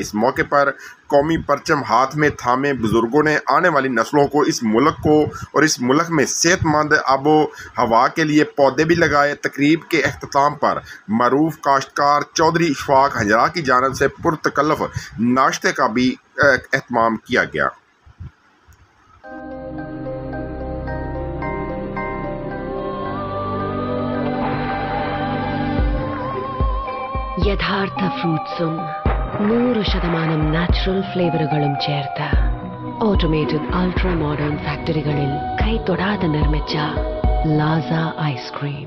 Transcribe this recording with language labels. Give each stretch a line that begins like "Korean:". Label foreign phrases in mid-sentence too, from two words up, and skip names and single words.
Urdu: اس موقع پر قومی پرچم ہاتھ میں تھامے بزرگوں نے آنے والی نسلوں کو اس ملک میں صحت مند آب و ہوا کے لیے پودے بھی لگائے۔ تقریب کے اختتام پر معروف کاشتکار چودھری اشفاق ہنجرا کی جانب سے پرتکلف ناشتے کا بھی اہتمام کیا گیا۔
Malayalam: യഥാർത്ഥ ഫ്രൂട്ട്സും 100% നാച്ചുറൽ ഫ്ലേവറുകളും ചേർത്ത് ഓട്ടോമേറ്റഡ് അൾട്രാ മോഡേൺ ഫാക്ടറികളിൽ കൈതൊടാതെ നിർമ്മിച്ച ലാസ ഐസ്ക്രീം.